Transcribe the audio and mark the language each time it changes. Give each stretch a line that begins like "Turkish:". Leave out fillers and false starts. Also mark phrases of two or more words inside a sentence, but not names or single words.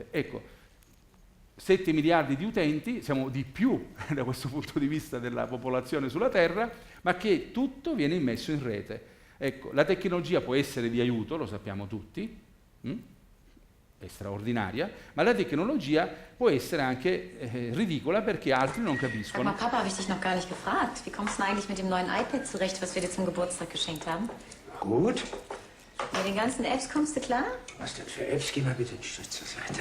Italian: Ecco, 7 miliardi di utenti, siamo di più da questo punto di vista della popolazione sulla Terra, ma che tutto viene immesso in rete. Ecco, la tecnologia può essere di aiuto, lo sappiamo tutti, è straordinaria, ma la tecnologia può essere anche ridicola perché altri non capiscono.
German: Sag mal, Papa, habe ich dich noch gar nicht gefragt. Wie kommst du denn eigentlich mit dem neuen iPad zurecht, was wir dir zum Geburtstag geschenkt haben? Gut. Mit den ganzen Apps kommst du klar? Was denn für Apps? Geh mal bitte einen Schritt zur Seite.